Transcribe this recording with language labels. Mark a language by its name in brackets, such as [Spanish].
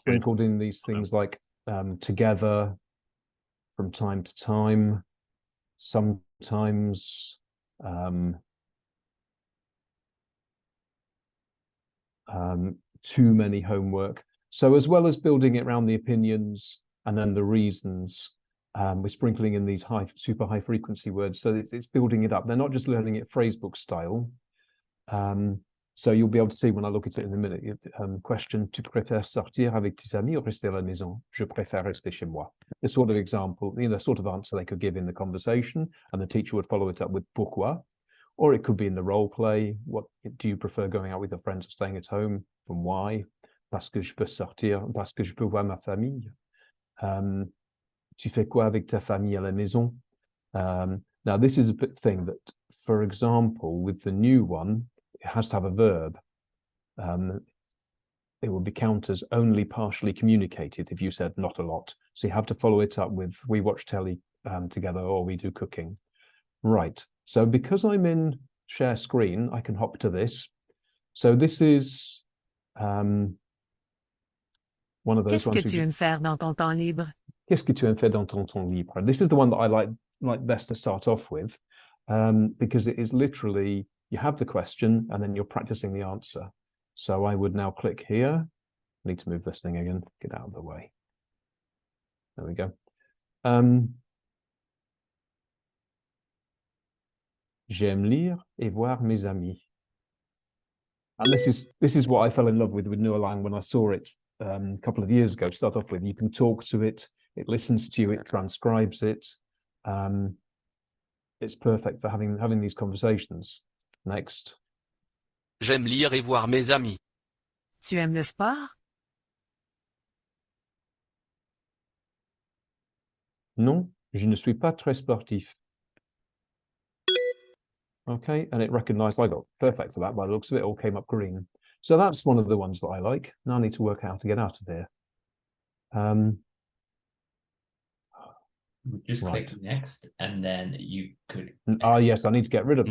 [English] sprinkled in these things like together, from time to time, sometimes, too many homework. So as well as building it around the opinions and then the reasons, we're sprinkling in these super high frequency words. So it's building it up. They're not just learning it phrasebook style. So you'll be able to see when I look at it in a minute. [French] Question, tu préfères sortir avec tes amis ou rester à la maison? Je préfère rester chez moi. [English] The sort of example, the sort of answer they could give in the conversation, and the teacher would follow it up with pourquoi. Or it could be in the role play. What do you prefer, going out with your friends or staying at home? And why? [French] Parce que je peux sortir, parce que je peux voir ma famille. Tu fais quoi avec ta famille à la maison? [English] Now, this is a bit thing that, for example, with the new one, it has to have a verb. It will be counted as only partially communicated if you said not a lot. So you have to follow it up with we watch telly together, or we do cooking. Right. So because I'm in share screen, I can hop to this. So this is one of those ones. [French] Qu'est-ce que tu aimes faire dans ton temps libre? Qu'est-ce que tu aimes faire dans ton temps libre? [English] This is the one that I like best to start off with, because it is literally, you have the question and then you're practicing the answer. So I would now click here. I need to move this thing again, get out of the way. There we go. [French] J'aime lire et voir mes amis. [English] And this is what I fell in love with Nualang when I saw it a couple of years ago. To start off with, you can talk to it, it listens to you, it transcribes it. It's perfect for having these conversations. Next. [French] J'aime lire et voir mes amis. Tu aimes le sport? Non, je ne suis pas très sportif. [English] Okay, and it recognized I got perfect for that by the looks of it, all came up green. So that's one of the ones that I like. Now I need to work out how to get out of here. Just click next, and then you could. Yes, I need to get rid of that.